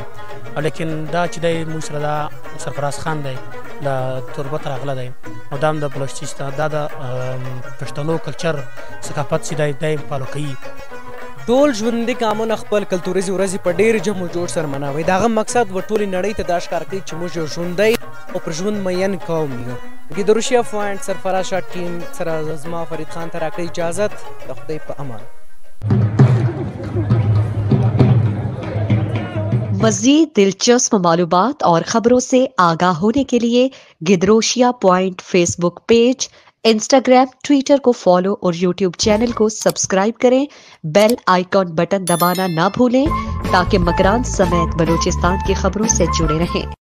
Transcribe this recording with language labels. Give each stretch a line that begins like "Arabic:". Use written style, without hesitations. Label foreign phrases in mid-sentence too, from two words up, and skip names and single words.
Pashto: لیکن دا چې دی موږ سره دا سرفراز خان دی له تربت راغلی دی، او دا هم د بلوچستان دا د پښتنو کلچر ثقافت چې دی فالو کوي. ټول ژوندي قومونه خپل کلتوریزې ورځې په ډېر جم و جوړ سره مناوي. د هغه مقصد و ټولې نړۍ ته دا ښکاره کوي چې موږ یو ژوندی او پر ژوند مین قوم یو. ګیدروشیا پوینټ سرفراز شاه ټیم سره زما فرید خان ته راکړئ اجازت. د خدای په امان.
Urdu: مزید دلچسپ معلومات اور خبروں سے آگاہ ہونے کے لیے گدروشیا پوائنٹ فیس بک پیج، انسٹاگرام، ٹوئٹر کو فالو اور یوٹیوب چینل کو سبسکرائب کریں.
English: bell icon button
Urdu: دبانا نہ بھولیں تاکہ مکران سمیت بلوچستان کی خبروں سے جڑے رہیں.